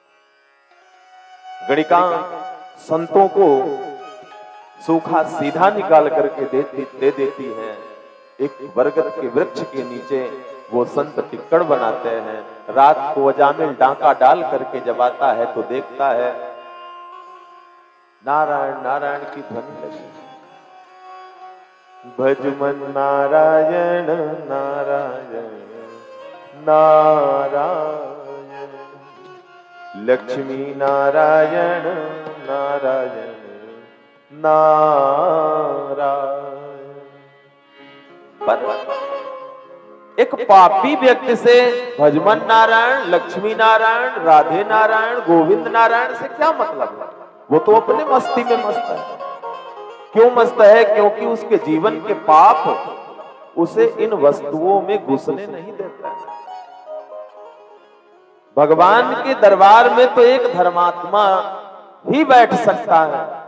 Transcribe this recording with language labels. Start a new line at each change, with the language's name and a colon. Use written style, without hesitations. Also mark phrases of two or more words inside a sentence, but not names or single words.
Hindi: गणिका संतों को सूखा सीधा निकाल करके दे देती है। एक बरगद के वृक्ष के नीचे वो संत टिक्कड़ बनाते हैं। रात को अजामिल डांका डाल करके जब आता है तो देखता है नारायण नारायण की ध्वनि लगी। भज मन नारायण नारायण नारायण, लक्ष्मी नारायण नारायण नारायण। पर एक पापी व्यक्ति से भजमन नारायण, लक्ष्मी नारायण, राधे नारायण, गोविंद नारायण से क्या मतलब है? वो तो अपने मस्ती में मस्त है। क्यों मस्त है? क्योंकि उसके जीवन के पाप उसे इन वस्तुओं में घुसने नहीं देता है। भगवान के दरबार में तो एक धर्मात्मा ही बैठ सकता है।